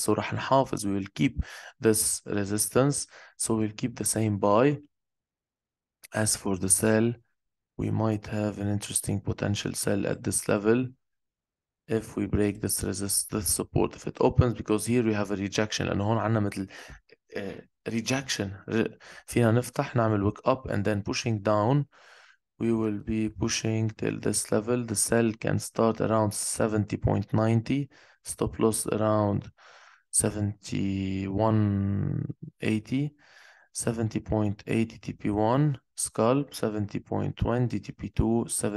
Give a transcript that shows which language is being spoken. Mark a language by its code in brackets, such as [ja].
[en] So [ar] راح نحافظ. [en] We will keep this resistance. So we'll keep the same buy. As for the sell, we might have an interesting potential sell at this level if we break this this support, if it opens, because here we have a rejection. [ar] لأنه هون عنا مثل rejection. فينا نفتح نعمل [en] wick up and then pushing down. We will be pushing till this level. The sell can start around 70.90. Stop loss around 71.80. 70.80 TP1. Scalp 70.20 TP2.